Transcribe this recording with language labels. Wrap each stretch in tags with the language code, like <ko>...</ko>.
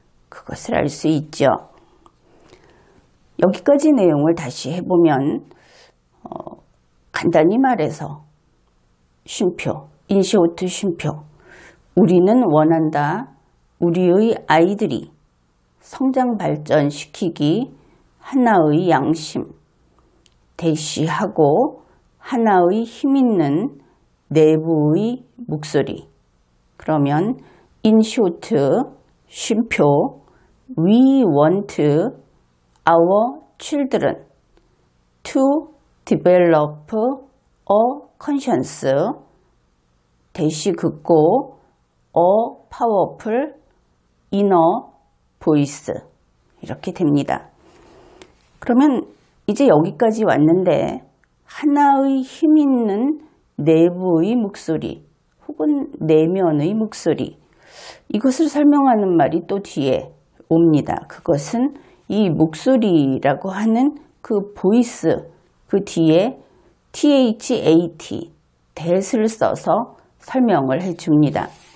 <ko>그것을 알 수 있죠. 여기까지 내용을 다시 해보면 간단히 말해서 쉼표, 인시오트 쉼표. 우리는 원한다. 우리의 아이들이 성장 발전시키기 하나의 양심. 대쉬하고 하나의 힘있는 내부의 목소리. 그러면</ko> <en>in short, 쉼표, we want our children to develop a conscience.</en> <ko>대쉬 긋고</ko> <en>a powerful inner voice.</en> <ko>이렇게 됩니다. 그러면 이제 여기까지 왔는데 하나의 힘있는 내부의 목소리 혹은 내면의 목소리, 이것을 설명하는 말이 또 뒤에 옵니다. 그것은 이 목소리라고 하는 그 보이스, 그 뒤에 THAT, that을 써서 설명을 해줍니다.</ko>